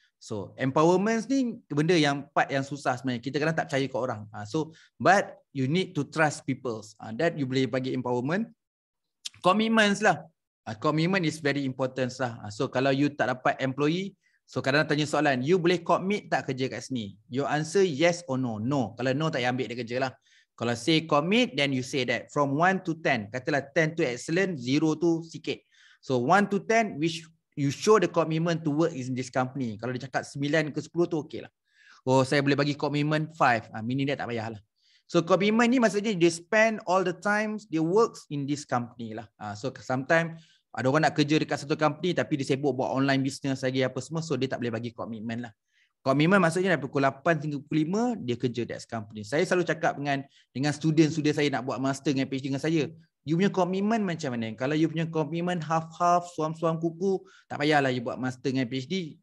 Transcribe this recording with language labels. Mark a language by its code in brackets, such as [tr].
[ms] So empowerment ni benda yang part yang susah sebenarnya. Kita kadang tak percaya ke orang. [en] But you need to trust people. That you [ms] boleh bagi [en] empowerment. Commitments lah. Commitment is very important lah. [ms] So kalau you tak dapat employee, so kadang-kadang tanya soalan, you boleh commit tak kerja kat sini? [en] You answer yes or no. [ms] No. Kalau no tak payah ambil dia kerja lah. Kalau say commit, [en] then you say that from 1 to 10. [ms] Katalah 10 tu excellent, 0 tu sikit. [en] So 1 to 10, which you show the commitment to work in this company. [ms] Kalau dia cakap 9 ke 10 tu okey lah. Oh, saya boleh bagi commitment 5. Meaning dia tak payah lah. [en] So commitment [ms] ni maksudnya [en] they spend all the time, they works in this company lah. [ms] So sometimes ada orang nak kerja dekat satu company tapi dia sibuk buat online business lagi apa semua. So dia tak boleh bagi commitment lah. Komitmen maksudnya dari pukul 8 hingga pukul 5 dia kerja dekat company. Saya selalu cakap dengan student-student saya nak buat master dengan PhD dengan saya. You punya komitmen macam mana? Kalau you punya komitmen half-half, suam-suam kuku, tak payahlah you buat master dengan PhD.